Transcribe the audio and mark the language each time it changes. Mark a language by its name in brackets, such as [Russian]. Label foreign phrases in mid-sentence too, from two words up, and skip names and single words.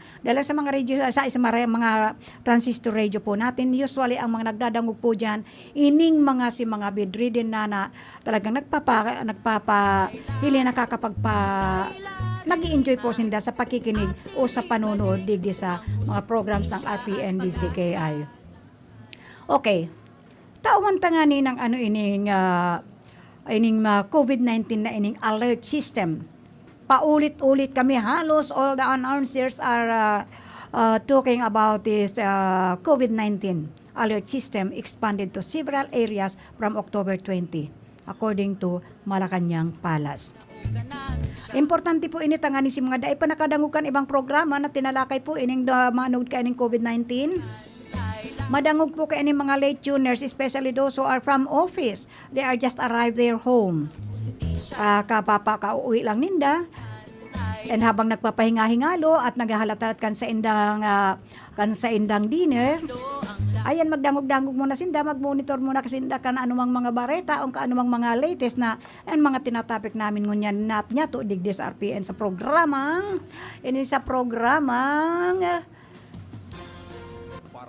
[Bikol] Dahil sa mga radio, mga [English] transistor radio [Bikol] po natin, usually ang mga nagdadangog po dyan, ining mga bedridden na talagang nag-i-enjoy po sinda sa pakikinig o sa panonood digdi sa mga programs ng RPNDCKI. [English] Okay. [Bikol] Tawan tangani ng ining COVID-19 na ining [English] alert system. [Filipino] Paulit-ulit kami, halos [English] all the announcers are talking about this COVID-19 alert system expanded to several areas from October 20, according to Malacanang Palace. [Bikol] Importante po ini tangani si mga daay pa nakadangukan ibang programa na tinalakay po ining manugd ka ining COVID-19. Madangog po kayo mga [English] late tuners, especially those who are from office. They are just arrived their home. [Bikol] Kauwi lang ninda. And habang nagpapahinga-hingalo at naghahalatarat kan sa indang dinner, ayan magdangog-dangog muna sinda, mag-monitor muna kasinda kan anumang mga bareta o anumang mga latest na and mga tinatapik namin ngunyan niya to digdi sa RPN sa programang